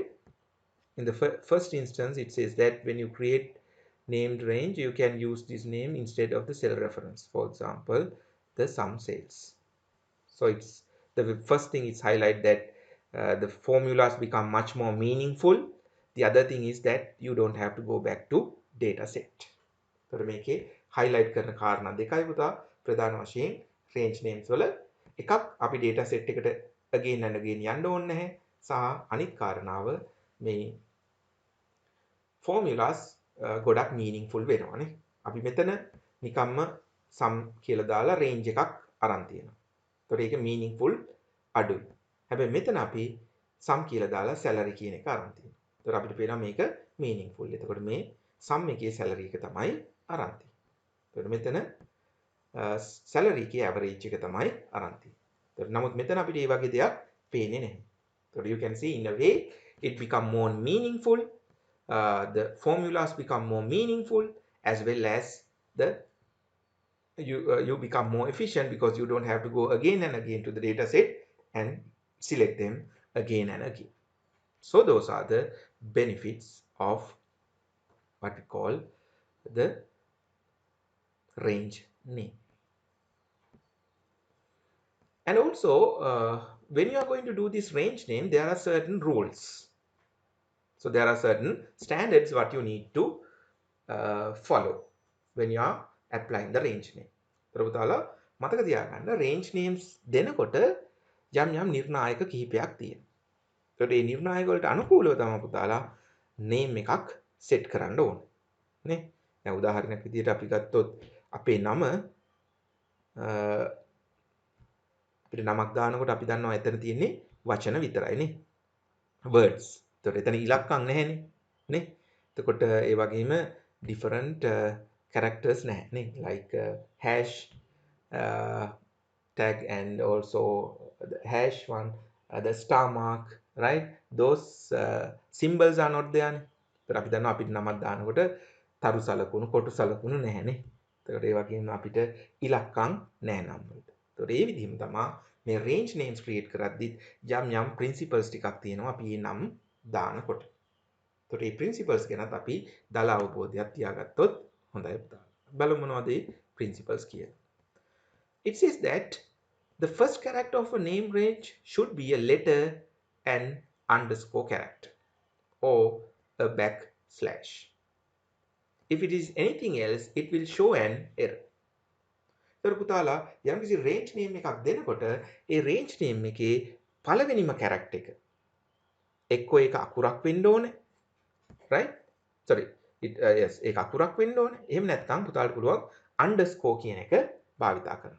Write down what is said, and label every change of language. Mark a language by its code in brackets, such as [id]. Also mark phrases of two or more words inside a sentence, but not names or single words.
[en] In the first instance, it says that when you create named range, you can use this name instead of the cell reference. For example, the sum cells. So it's the first thing is highlight that the formulas become much more meaningful. The other thing is that you don't have to go back to data set. [si] So මේකේ highlight කරන කාරණා දෙකයි පුතා ප්‍රධාන වශයෙන් [en] range names [si] වල එකක් අපි [en] data set [si] එකට [en] again and again [si] යන්න ඕනේ නැහැ සහ අනිත් කාරණාව මේ formulas ගොඩක් meaningful වෙනවානේ. අපි මෙතන නිකම්ම sum කියලා දාලා range එකක් අරන් තියෙනවා. ඒතකොට ඒක meaningful අඩුයි. හැබැයි මෙතන අපි sum කියලා දාලා salary කියන එක අරන් තියෙනවා. ඒතකොට අපිට පේනවා මේක meaningful. එතකොට මේ sum එකේ salary එක තමයි අරන් තියෙන්නේ. ඒතකොට මෙතන salary එකේ average එක තමයි අරන් තියෙන්නේ. ඒතකොට නමුත් මෙතන අපිට මේ වගේ දෙයක් පේන්නේ නැහැ. [en] ඒතකොට you can see in a way it become more meaningful. The formulas become more meaningful as well as the you become more efficient because you don't have to go again and again to the data set and select them again and again. So those are the benefits of what we call the range name. And also when you are going to do this range name, there are certain rules. So there are certain standards what you need to follow when you are applying the range name. [si] පුතාලා මතක තියාගන්න [en] range names [si] දෙනකොට යම් යම් නිර්ණායක කිහිපයක් තියෙනවා. ඒකට මේ නිර්ණායක වලට අනුකූලව තමයි පුතාලා name එකක් set කරන්න ඕනේ. නේ? දැන් උදාහරණයක් විදිහට අපි ගත්තොත් අපේ නම අපිට නමක් දානකොට අපි දන්නවා එතන තියෙන්නේ වචන විතරයි නේ. words. ඒතකොට එතන ඉලක්කම් නැහැනේ. නේ? එතකොට ඒ වගේම [en] different characters [si] නැහැ නේ. [en] like hash tag and also the hash one, the star mark, right? those symbols are not there නේ. [si] ඒතර අපි දන්නවා අපිට නමක් දානකොට තරු සලකුණු කොටු සලකුණු නැහැනේ. ඒතකොට ඒ වගේම අපිට ඉලක්කම් නැහැ නම් වලට. ඒතකොට ඒ විදිහම තමයි මේ [en] range names create [si] කරද්දි යම් principles ටිකක් තියෙනවා අපි මේ නම් දානකොට. ඒතකොට මේ principles ගැනත් අපි දල අවබෝධයක් තියාගත්තොත් හොඳයි පුතා. බලමු මොනවද මේ principles කියලා. [en] It says that the first character of a name range should be a letter and underscore character or a backslash. If it is anything else, it will show an error. [si] ඒතර පුතාලා යම්කිසි [en] range name [si] එකක් දෙනකොට ඒ [en] range name [si] එකේ පළවෙනිම character එක එක්කෝ ඒක අකුරක් වෙන්න ඕනේ. [en] right? sorry yes [si] ඒක අකුරක් වෙන්න ඕනේ. එහෙම නැත්නම් පුතාලට පුළුවන් underscore කියන එක භාවිතා කරන්න.